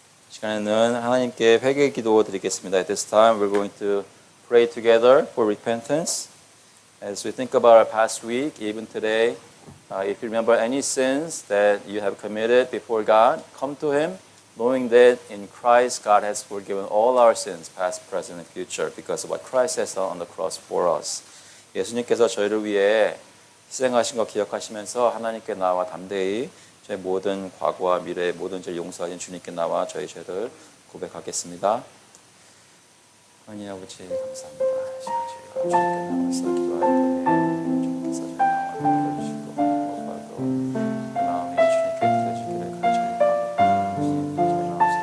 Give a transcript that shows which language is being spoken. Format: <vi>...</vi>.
<ko>시간에는 하나님께 회개 기도 드리겠습니다.</ko> <en>At this time, we're going to pray together for repentance. As we think about our past week, even today, if you remember any sins that you have committed before God, come to Him, knowing that in Christ, God has forgiven all our sins, past, present, and future, because of what Christ has done on the cross for us.</en> <ko>예수님께서 저희를 위해 희생하신 거 기억하시면서 하나님께 나와 담대히 저희 모든 과거와 미래의 모든 죄를 용서하신 주님께 나와 저희 죄를 고백하겠습니다. 하나님 아버지 감사합니다. 저희가 주님께 나와서 기도할 때에 주님께서 저희 마음을 들어주시고 무엇보다도 마음이 주님께 드려지기를 간절히 바랍니다.</ko>